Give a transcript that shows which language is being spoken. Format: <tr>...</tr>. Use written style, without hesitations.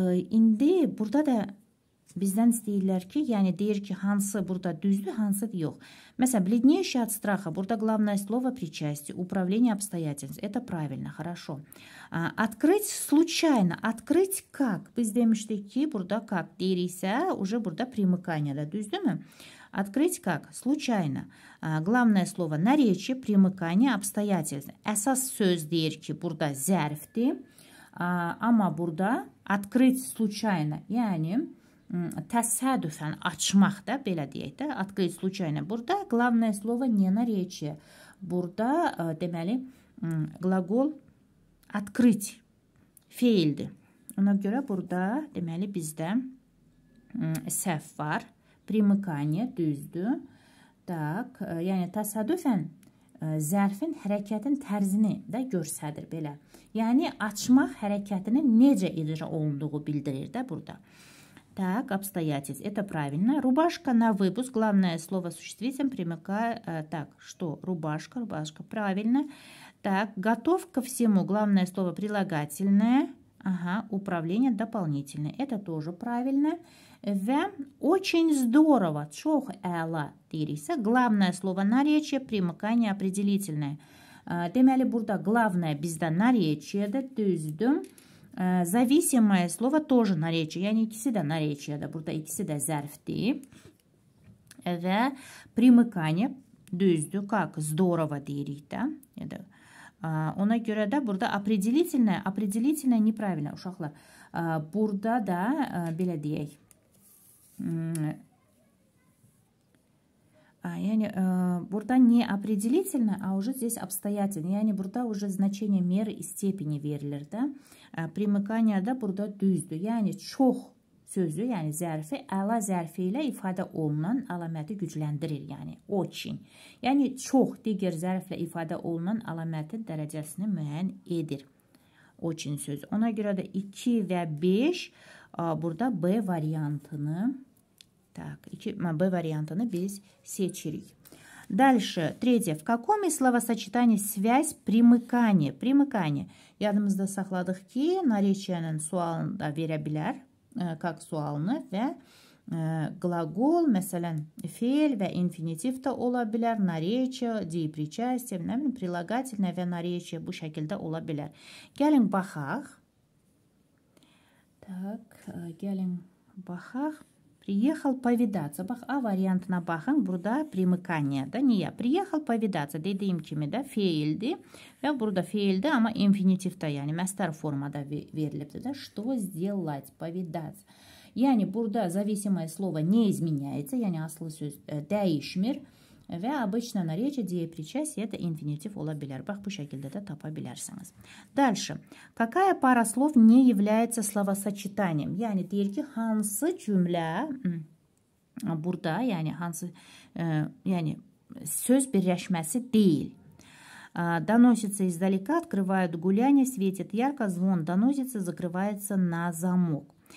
<az>İndi burada da bizdən istəyirlər ki, yəni deyir ki, hansı burada düzdür, hansı yox.</az> <ru>Məsələn, бледнейший от страха.</ru> <az>Burada</az> <ru>главное слово причастие, управление обстоятельств. Это правильно, хорошо. Открыть случайно. Открыть как?</ru> <az>Biz demişdik ki, burada как deyiriksə, уже burada примыкание da, düzdürmü?</az> <ru>Открыть как? Случайно. Главное слово наречие, примыкание, обстоятельств.</ru> <az>Əsas söz deyir ki, burada zərfdir. Amma burada</az> <ru>открыть случайно,</ru> <az>yəni təsadüfən açmaq da, belə deyək də, открыть случайно. Burada</az> <ru>главное слово не наречие.</ru> <az>Burada deməli qlaqol открыть feildir. Ona görə burada deməli bizdə səhv var. Примыкание düzdür. Tak, yəni təsadüfən zərfin hərəkətin tərzini də göstərir belə. Yəni açmaq hərəkətinin necə icra olunduğu bildirir də burada.</az> <ru>Так, обстоятельств. Это правильно. Рубашка на выпуск. Главное слово существительным примыкает. Так, что? Рубашка. Рубашка. Правильно. Так, готов ко всему. Главное слово прилагательное. Ага, управление дополнительное. Это тоже правильно. Ve очень здорово.</ru> <az>Çok əla deyiriksə.</az> <ru>Главное слово наречие, примыкание определительное.</ru> <az>Deməli, burada главное bizdə narечиеdir. Düzdür.</az> <ru>Зависимое слово тоже наречие.</ru> <az>Yəni, ikisi də narечиеdir. Burada ikisi də zərfdir. Və примыкание düzdür.</az> <ru>Как? Здорово</ru> <az>deyirik də. Ona görə də burada определительное.</az> <ru>Определительное неправильно,</ru> <az>uşaqlar. Burada da belə deyək. Yani burada</az> <ru>не определительно, а уже здесь обстоятельно. Yani burada уже значение меры и степени</ru> <az>verilir də. Примыкание da burada düzdür. Yəni çox sözü, yəni zərfi əla zərfi ilə ifadə olunan əlaməti gücləndirir. Yəni очень. Yəni çox digər zərflə ifadə olunan əlamətin dərəcəsini müəyyən edir.</az> <ru>Очень söz.</ru> <az>Ona görə də 2 və 5 burada B variantını B variantını biz seçirik.</az> <ru>Дальше, третье. В каком из словосочетаний связь примыкание? Примыкание.</ru> <az>Yadımızda saxladıq ki, narечияның sualını da verə bilər, как sualını və qlaqol, məsələn, feil və infinitiv də ola bilər, narечие, deyiprичастие, прилагательное və narечие bu şəkildə ola bilər. Gəlin baxaq. Так, gəlin baxaq.</az> <ru>Приехал повидаться.</ru> <az>Bax, A variantına baxın. Burada примыкание da.</az> <ru>Niyə? Приехал повидаться.</ru> <az>Dediyim kimi də feildir. Və burada feildir, amma infinitivdə, yəni məstər formada verilibdir də.</az> <ru>Что сделать? Повидаться.</ru> <az>Yəni, burada зависимое слово не изменяется. Yəni, aslı söz dəyişmir.</az> <ru>Və обычно наречие, деепричастие, это инфинитив</ru> <az>ola bilər. Bax, bu şəkildə də tapa bilərsiniz.</az> <ru>Дальше. Какая пара слов не является словосочетанием?</ru> <az>Yəni, deyir ki, hansı cümlə burada, yəni, hansı, yəni, söz birləşməsi deyil.</az> <ru>Доносится издалека, открывают гуляние, светит ярко, звон доносится, закрывается на замок.</ru>